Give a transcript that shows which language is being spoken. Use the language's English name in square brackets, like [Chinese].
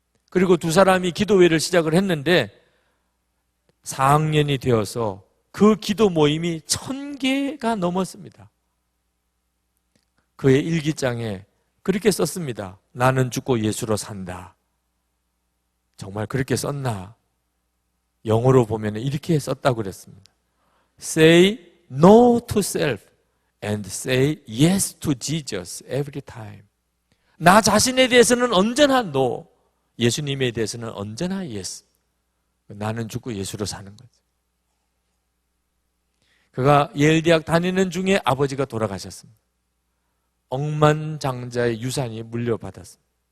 [Korean] 그리고 두 사람이 기도회를 시작을 했는데 4학년이 되어서 그 기도 모임이 1000개가 넘었습니다. 그의 일기장에 그렇게 썼습니다. 나는 죽고 예수로 산다. 정말 그렇게 썼나? 영어로 보면 이렇게 썼다고 그랬습니다. [English] Say no to self and say yes to Jesus every time. [Korean] 나 자신에 대해서는 언제나 no, 예수님에 대해서는 언제나 yes. 나는 죽고 예수로 사는 거죠. 그가 예일 대학 다니는 중에 아버지가 돌아가셨습니다. 억만장자의 유산이 물려받았습니다.